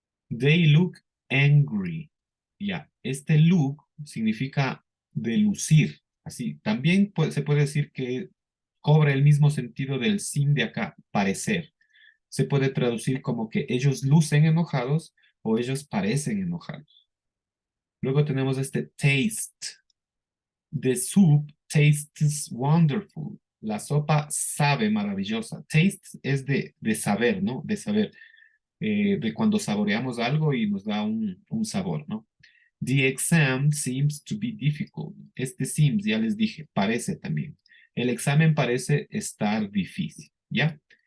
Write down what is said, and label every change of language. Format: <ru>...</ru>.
<es>They look angry. Ya, este look significa de lucir, así. También se puede decir que cobra el mismo sentido del seem de acá, parecer. Se puede traducir como que ellos lucen enojados o ellos parecen enojados. Luego tenemos este taste.</es> <en>The soup tastes wonderful.</en> <es>La sopa sabe maravillosa. Taste es de saber, ¿no? De saber. De cuando saboreamos algo y nos da un sabor, ¿no?</es> <en>The exam seems to be difficult.</en> <es>Este seems, ya les dije, parece también. El examen parece estar difícil, ¿ya?</es>